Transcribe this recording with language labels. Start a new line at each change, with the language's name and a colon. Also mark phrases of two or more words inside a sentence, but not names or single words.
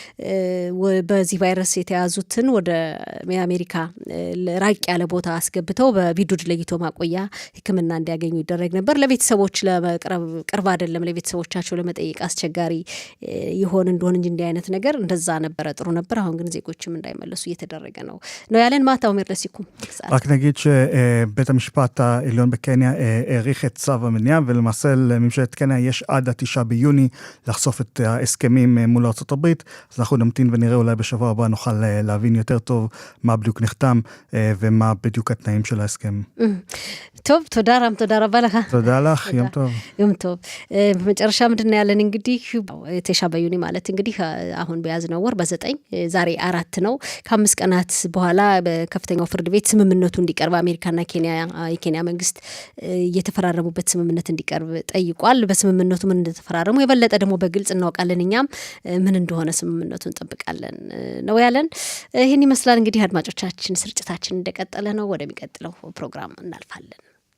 Amharic: በዚህ ቫይረስ የተያዙትን ወደ አሜሪካ ራቅ ያለ ቦታ አስገብተው በቢዱድ ለይቶ ማቆያ ሕክምና እንዲያገኙ ይደረግ ነበር። ለቤተሰቦች ለመቅረብ ቅርብ አይደለም፣ ለቤተሰቦቻቸው ለመጠየቅ አስቸጋሪ ይሆን እንደሆነ እንጂ እንዲህ አይነት ነገር እንደዛ ነበረ ጥሩ ነበር። አሁን ግን ዜጎችም እንዳይመለሱ እየተደረገ ነው ያለን። ማታው መርለሲኩም
Hebrew: רק נגיד שבית המשפט העליון בקניה העריך את צו המניעה, ולמעשה לממשלת קניה יש עד 9 ביוני לחשוף את ההסכמים מול ארצות הברית, אז אנחנו נמתין ונראה, אולי בשבוע הבא נוכל להבין יותר טוב מה בדיוק נחתם ומה בדיוק התנאים של ההסכם. טוב, תודה רם, תודה רבה לך. תודה לך, יום טוב. יום טוב.
Amharic: በመጨረሻ ምንድነው ያለን እንግዲህ 9 በዩኒ ማለት እንግዲህ አሁን በያዝነው ወር በ9 ዛሬ 4 ነው። ከ5 ቀናት በኋላ በከፍተኛው ፍርድ ቤት ስምምነቱ እንዲቀርብ አሜሪካና የኬንያ መንግስት የተፈራረሙበት ስምምነት እንዲቀርብ ጠይቋል። በስምምነቱ ምን እንደተፈራረሙ የበለጠ ደግሞ በግልጽ እናውቃለን። እኛም ምን እንደሆነ ስምምነቱን እንጠብቃለን ነው ያለን። ይሄን ይመስላል እንግዲህ አድማጮቻችን፣ ስርጭታችን እንደቀጠለ ነው። ወደሚቀጥለው ፕሮግራም እናልፋለን።